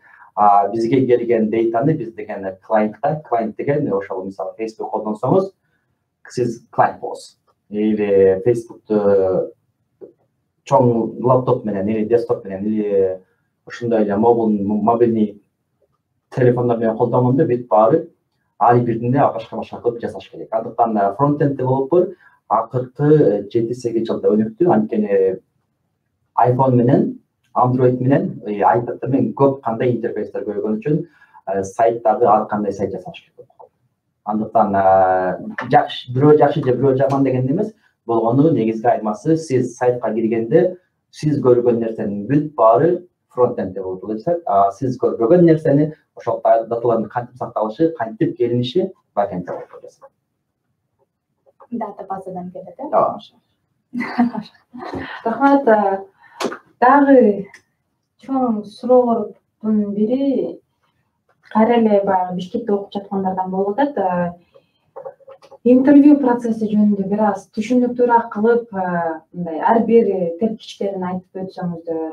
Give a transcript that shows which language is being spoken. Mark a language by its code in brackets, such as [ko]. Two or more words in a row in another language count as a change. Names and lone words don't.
[ky] Бизге келген дейтаны биз деген клиент деген ошол мисалы Facebook колдонсоңуз, сиз клиент болосуз. Или Facebook'ты чоң лаптоп менен или десктоп менен или ушундай эле [ru] мобильный телефондор [ky] менен колдонгондо бүт баары ар бирине башка кылып жасаш керек. Андыктан [en] front-end developer [ky] акыркы 7-8 жылда өнүктү. Анткени iPhone менен Android менен iPad менен көп кандай интерфейстер көргөн үчүн сайттарды ар кандай сайт жасаш керек. Андыктан жакшы, бирөө жакшы же бирөө жаман деген эмес, болгону негизги айырмасы сиз сайтка киргенде сиз көргөн нерсенин бүт баары front-end болуп жатат. Сиз көрбөгөн нерсени ошол даталардын кантип сакталышы, кантип келиниши back-end болуп жатат. Дата базадан келет, Рахмат. Дагы чоң суроолордун бири кайра эле баягы Бишкекте окуп жаткандардан болуп атат. Интервью процесси жөнүндө бир аз түшүнүктүүрөөк кылып, мындай ар бир тепкичтерин айтып өтсөңүздөр.